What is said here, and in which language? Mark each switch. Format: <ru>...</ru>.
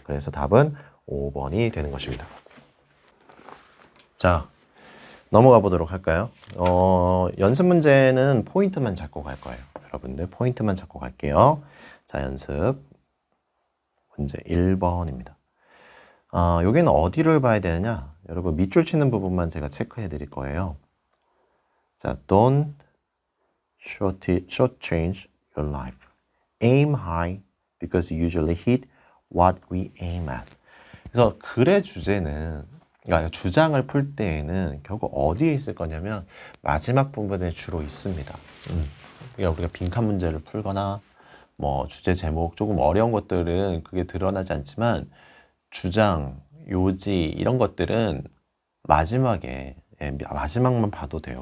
<ko>그래서 답은 5번이 되는 것입니다. 자, 넘어가 보도록 할까요? 연습 문제는 포인트만 잡고 갈 거예요. 여러분들 포인트만 잡고 갈게요. 자, 연습 문제 1번입니다. 여기는 어디를 봐야 되느냐? 여러분 밑줄 치는 부분만 제가 체크해 드릴 거예요.</ko> <en>자, don't shortchange your life. Aim high because you usually hit what we aim at.</en> <ko>그래서 글의 주제는, 그러니까 주장을 풀 때에는 결국 어디에 있을 거냐면 마지막 부분에 주로 있습니다. 그러니까 우리가 빈칸 문제를 풀거나 뭐 주제 제목 조금 어려운 것들은 그게 드러나지 않지만 주장, 요지 이런 것들은 마지막에 마지막만 봐도 돼요.</ko>